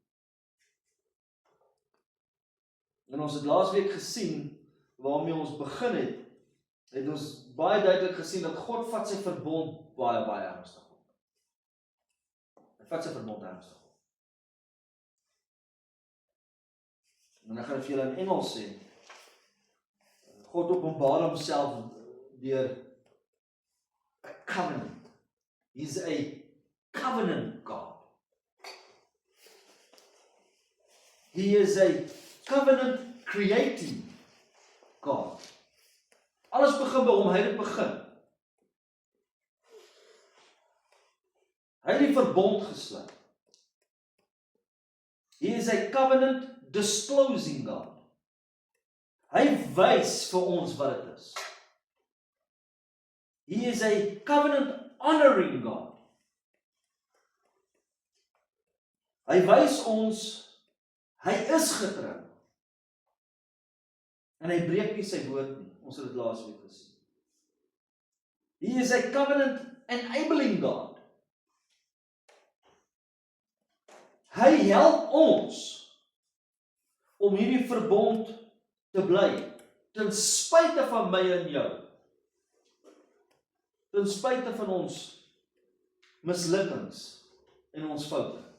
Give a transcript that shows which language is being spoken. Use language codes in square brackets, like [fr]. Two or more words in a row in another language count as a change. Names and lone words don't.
[af] En ons het laasweek gesien waarmee ons begin het ons baie duidelik gesien dat God vat sy verbond baie ernstig op. Hy vat sy verbond ernstig op. En ek gaan vir julle in Engels sê, God openbaar homself deur 'n covenant. [en] He's a covenant God. He is a covenant creating God. [af] Alles begin by hom, hy het begin. Hy het die verbond gesluit. [en] He is a covenant disclosing God. [af] Hy wys vir ons wat dit is. [en] He is a covenant honoring God. [af] Hy wys ons, hy is getrou. En hy breek nie sy woord nie. Ons het dit laasweek gesien. [en] He is a covenant enabling God. [af] Hy help ons om hierdie verbond te bly, ten spyte van my en jou, ten spyte van ons mislukkings en ons foute.